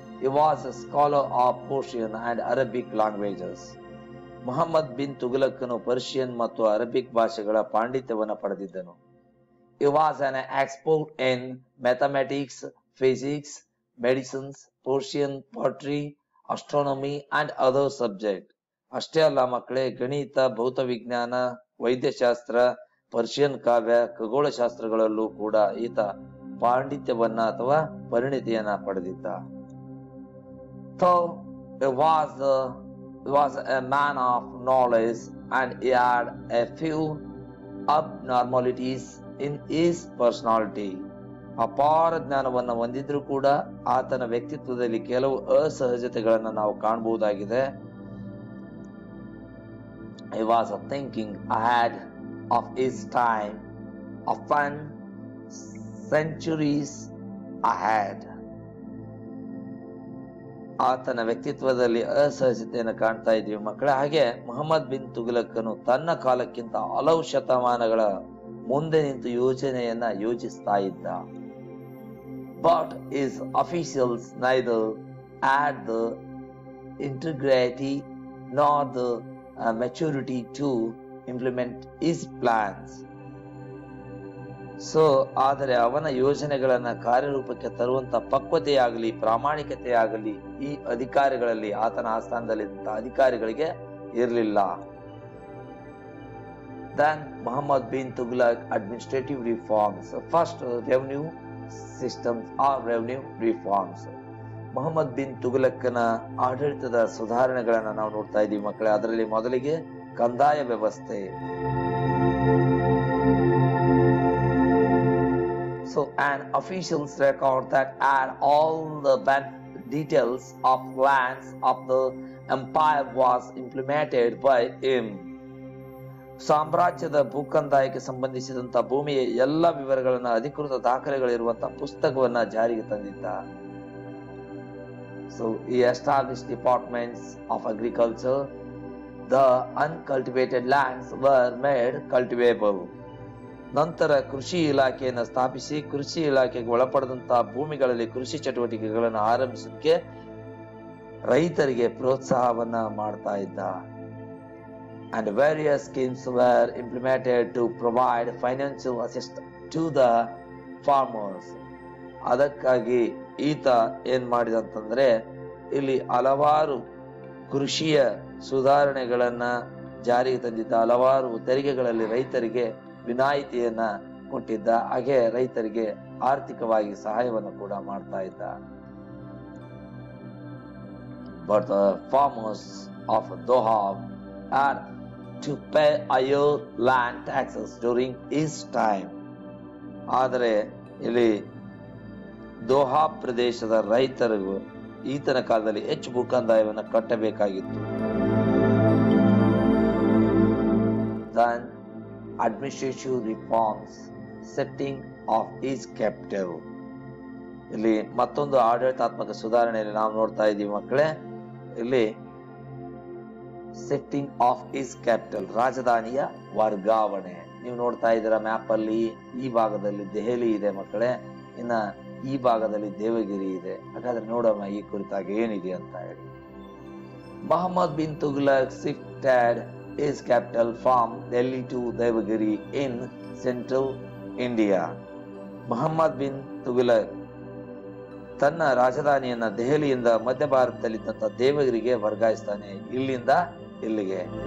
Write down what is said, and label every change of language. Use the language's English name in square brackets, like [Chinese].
[English] He was a scholar of Persian and Arabic languages. [Kannada] Muhammad bin Tughlaq Persian ಮತ್ತು Arabic ಭಾಷೆಗಳ ಪಾಂಡಿತ್ಯವನ್ನು ಪಡೆದಿದ್ದನು. [English] He was an expert in mathematics, physics, medicine, Persian poetry, astronomy and other subjects. [Kannada] ಅಷ್ಟೇ ಅಲ್ಲ ಮಕ್ಕಳೇ, ಗಣಿತ, ಭೌತ ವಿಜ್ಞಾನ, ವೈದ್ಯಶಾಸ್ತ್ರ, Persian ಕಾವ್ಯ, ಖಗೋಳಶಾಸ್ತ್ರಗಳಲ್ಲೂ ಕೂಡ ಈತ ಪಾಂಡಿತ್ಯವನ್ನ ಅಥವಾ ಪರಿಣಿತಿಯನ್ನ ಪಡೆದಿದ್ದ. [English] So he was a man of knowledge and he had a few abnormalities in his personality. [Kannada] ಅಪಾರ ಜ್ಞಾನವನ್ನ ಹೊಂದಿದ್ರು ಕೂಡ ಆತನ ವ್ಯಕ್ತಿತ್ವದಲ್ಲಿ ಕೆಲವು ಅಸಹಜತೆಗಳನ್ನ ನಾವು ಕಾಣಬಹುದಾಗಿದೆ. [English] He was thinking ahead of his time, often centuries ahead. [Kannada] ಆತನ ವ್ಯಕ್ತಿತ್ವದಲ್ಲಿ ಅಸಹಜತೆಯನ್ನು ಕಾಣ್ತಾ ಇದ್ವಿ ಮಕ್ಕಳೇ. ಹಾಗೆ ಮೊಹಮ್ಮದ್ ಬಿನ್ ತುಘಲಕನು ತನ್ನ ಕಾಲಕ್ಕಿಂತ ಹಲವು ಶತಮಾನಗಳ ಮುಂದೆ ನಿಂತು ಯೋಜನೆಯನ್ನ ಯೋಜಿಸ್ತಾ ಇದ್ದ. [English] But his officials neither had the integrity nor the maturity to implement his plans. [Kannada] ಆದರೆ ಅವನ ಯೋಜನೆಗಳನ್ನ ಕಾರ್ಯರೂಪಕ್ಕೆ ತರುವಂತ ಪಕ್ವತೆಯಾಗಲಿ ಪ್ರಾಮಾಣಿಕತೆಯಾಗಲಿ ಈ ಅಧಿಕಾರಿಗಳಲ್ಲಿ, ಆತನ ಆಸ್ಥಾನದಲ್ಲಿದ್ದ ಅಧಿಕಾರಿಗಳಿಗೆ ಇರಲಿಲ್ಲ. [English] Then Muhammad bin Tughlaq administrative reforms. First, revenue systems or revenue reforms. [Kannada] Mohammed bin ತುಘಲಕನ ಆಡಳಿತದ ಸುಧಾರಣೆಗಳನ್ನ ನಾವು ನೋಡ್ತಾ ಇದ್ದೀವಿ ಮಕ್ಕಳೇ. ಅದರಲ್ಲಿ ಮೊದಲಿಗೆ ಕಂದಾಯ ವ್ಯವಸ್ಥೆ. [English] So an official's record that had all the details of lands of the empire was implemented by him. [Kannada] ಸಾಮ್ರಾಜ್ಯದ ಭೂಕಂದಾಯಕ್ಕೆ ಸಂಬಂಧಿಸಿದಂತ ಭೂಮಿಯ ಎಲ್ಲ ವಿವರಗಳನ್ನ ಅಧಿಕೃತ ದಾಖಲೆಗಳಿರುವಂತಹ ಪುಸ್ತಕವನ್ನ ಜಾರಿಗೆ ತಂದಿದ್ದ. [English] So he established departments of agriculture. The uncultivated lands were made cultivable. [Kannada] ನಂತರ ಕೃಷಿ ಇಲಾಖೆಯನ್ನು ಸ್ಥಾಪಿಸಿ ಕೃಷಿ ಇಲಾಖೆಗೆ ಒಳಪಡದಂತಹ ಭೂಮಿಗಳಲ್ಲಿ ಕೃಷಿ ಚಟುವಟಿಕೆಗಳನ್ನು ಆರಂಭಿಸಲಿಕ್ಕೆ ರೈತರಿಗೆ ಪ್ರೋತ್ಸಾಹವನ್ನ ಮಾಡ್ತಾ ಇದ್ದ. [English] And various schemes were implemented to provide financial assistance to the farmers. [Kannada] ಅದಕ್ಕಾಗಿ ಈತ ಏನ್ ಮಾಡಿದಂತಂದ್ರೆ ಇಲ್ಲಿ ಹಲವಾರು ಕೃಷಿಯ ಸುಧಾರಣೆಗಳನ್ನ ಜಾರಿಗೆ ತಂದಿದ್ದ. ಹಲವಾರು ತೆರಿಗೆಗಳಲ್ಲಿ ರೈತರಿಗೆ ವಿನಾಯಿತಿಯನ್ನ ಕೊಟ್ಟಿದ್ದ. ಹಾಗೆ ರೈತರಿಗೆ ಆರ್ಥಿಕವಾಗಿ ಸಹಾಯವನ್ನು ಕೂಡ ಮಾಡ್ತಾ ಇದ್ದ. [English] But the farmers of Doha had to pay higher land taxes during his time. [Kannada] ಆದರೆ ಇಲ್ಲಿ ದೋಹಾ ಪ್ರದೇಶದ ರೈತರಿಗೂ ಈತನ ಕಾಲದಲ್ಲಿ ಹೆಚ್ಚು ಭೂಕಂದಾಯವನ್ನು ಕಟ್ಟಬೇಕಾಗಿತ್ತು. [English] Then administrative reforms, setting of his capital. [Kannada] ಇಲ್ಲಿ ಮತ್ತೊಂದು ಆಡಳಿತಾತ್ಮಕ ಸುಧಾರಣೆಯಲ್ಲಿ ನಾವು ನೋಡ್ತಾ ಇದ್ದೀವಿ ಮಕ್ಕಳೇ. ಇಲ್ಲಿ [English] setting of his capital, [Kannada] ರಾಜಧಾನಿಯ ವರ್ಗಾವಣೆ. ನೀವು ನೋಡ್ತಾ ಇದ್ದೀರಾ ಮ್ಯಾಪ್ ಅಲ್ಲಿ ಈ ಭಾಗದಲ್ಲಿ ದೆಹಲಿ ಇದೆ ಮಕ್ಕಳೇ, ಇನ್ನ ಈ ಭಾಗದಲ್ಲಿ ದೇವಗಿರಿ ಇದೆ. ಹಾಗಾದ್ರೆ ನೋಡೋಣ ಈ ಕುರಿತಾಗಿ ಏನಿದೆ ಅಂತ ಹೇಳಿ. [English] Muhammad bin Tughlaq shifted his capital from Delhi to Devagiri in central India. [Kannada] Mohammed bin Tughlaq ತನ್ನ ರಾಜಧಾನಿಯನ್ನ ದೆಹಲಿಯಿಂದ ಮಧ್ಯ ಭಾರತದಲ್ಲಿದ್ದಂತ ದೇವಗಿರಿಗೆ ವರ್ಗಾಯಿಸ್ತಾನೆ, ಇಲ್ಲಿಂದ ಇಲ್ಲಿಗೆ.